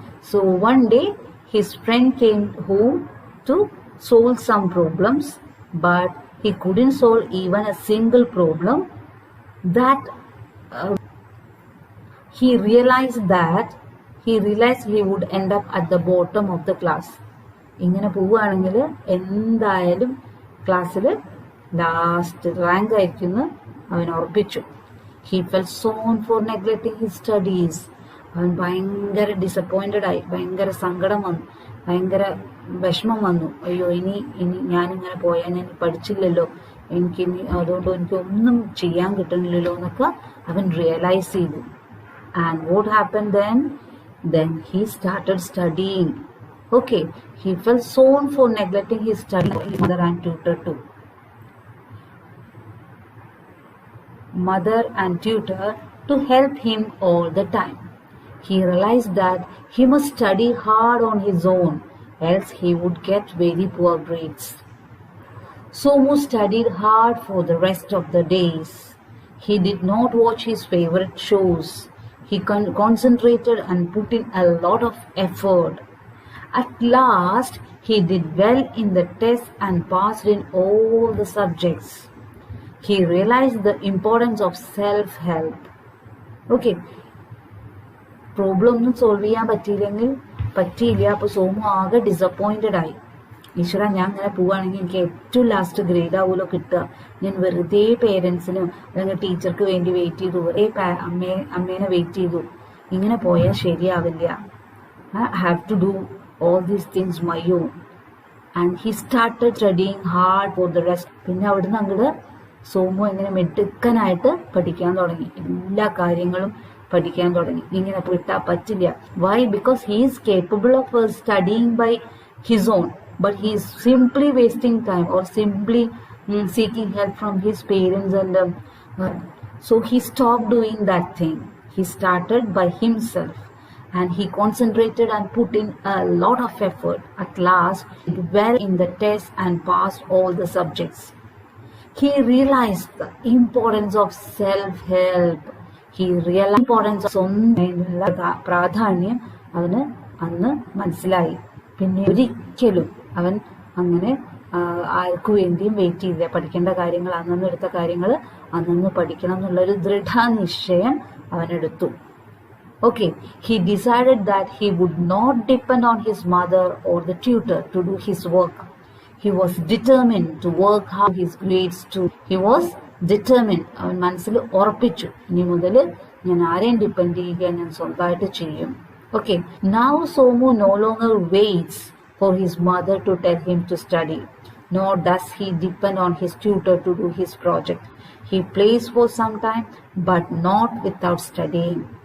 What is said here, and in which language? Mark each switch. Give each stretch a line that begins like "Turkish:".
English: So one day his friend came home to solve some problems, but he couldn't solve even a single problem. That he realized he would end up at the bottom of the class.
Malayalam: ഇങ്ങനെ പോവുകയാണെങ്കിൽ എന്തായാലും ക്ലാസ്സിൽ last rank ആയിരിക്കുമെന്ന് അവൻ ഉറപ്പിച്ചു.
English: He felt sorry for neglecting his studies.
Malayalam: അവൻ ഭയങ്കര disappointed ആയി, ഭയങ്കര സങ്കടം വന്നു, ഭയങ്കര വിഷമം വന്നു. അയ്യോ, ഇനി ഞാനിങ്ങനെ പോയാൽ ഞാൻ പഠിച്ചില്ലല്ലോ, അതുകൊണ്ട് എനിക്കൊന്നും ചെയ്യാൻ കിട്ടുന്നില്ലല്ലോ എന്നൊക്കെ അവൻ റിയലൈസ് ചെയ്തു.
English: And what happened then? Then he started studying. Okay, he felt sorry for neglecting his studies. Mother and tutor too. Mother and tutor to help him all the time. He realized that he must study hard on his own, else he would get very poor grades. Somu studied hard for the rest of the days. He did not watch his favorite shows. He concentrated and put in a lot of effort. At last, he did well in the test and passed in all the subjects. He realized the importance of self-help.
Malayalam: Okay, problem ഒന്നും solve ചെയ്യാൻ പറ്റിയില്ല. അപ്പോൾ സോമു ആകെ disappointed ആയി. ഈശ്വര, ഞാൻ ഇങ്ങനെ പോവുകയാണെങ്കിൽ എനിക്ക് ഏറ്റവും ലാസ്റ്റ് ഗ്രേഡ് ആവുമല്ലോ കിട്ടുക. ഞാൻ വെറുതെ പേരൻസിനും അല്ലെങ്കിൽ ടീച്ചർക്ക് വേണ്ടി വെയിറ്റ് ചെയ്തു, വെറുതെ അമ്മേനെ വെയിറ്റ് ചെയ്തു. ഇങ്ങനെ പോയാൽ ശരിയാവില്ല.
English: I have to do all these things my own. And he started studying hard for the rest.
Malayalam: പിന്നെ അവിടുന്ന് അങ്ങോട്ട് സോമു ഇങ്ങനെ മെടുക്കനായിട്ട് പഠിക്കാൻ തുടങ്ങി. എല്ലാ കാര്യങ്ങളും പഠിക്കാൻ തുടങ്ങി. ഇങ്ങനെ വിട്ടാൽ പറ്റില്ല.
English: Why? Because he is capable of studying by his own, but he is simply wasting time or simply seeking help from his parents, and so he stopped doing that thing. He started by himself, and he concentrated and put in a lot of effort. At last, he did well in the test and passed all the subjects. He realized the importance of self-help. He realized the importance of
Malayalam: സ്വന്തം പ്രാധാന്യം അവന് അന്ന് മനസ്സിലായി. പിന്നെ ഒരിക്കലും അവൻ അങ്ങനെ ആർക്കു വേണ്ടിയും വെയിറ്റ് ചെയ്തില്ല. പഠിക്കേണ്ട കാര്യങ്ങൾ അന്നെടുത്ത കാര്യങ്ങൾ അന്നു പഠിക്കണം എന്നുള്ളൊരു ദൃഢനിശ്ചയം അവനെടുത്തു.
English: Okay, he decided that he would not depend on his mother or the tutor to do his work. He was determined to work hard his grades too. He was determined.
Malayalam: അവൻ മനസ്സിൽ ഉറപ്പിച്ചു, ഇനി മുതൽ ഞാൻ ആരെയും ഡിപ്പെൻഡ് ചെയ്യുക, ഞാൻ സ്വന്തമായിട്ട് ചെയ്യും.
English: Okay, now Somu no longer waits for his mother to tell him to study, nor does he depend on his tutor to do his project. He plays for some time, but not without studying.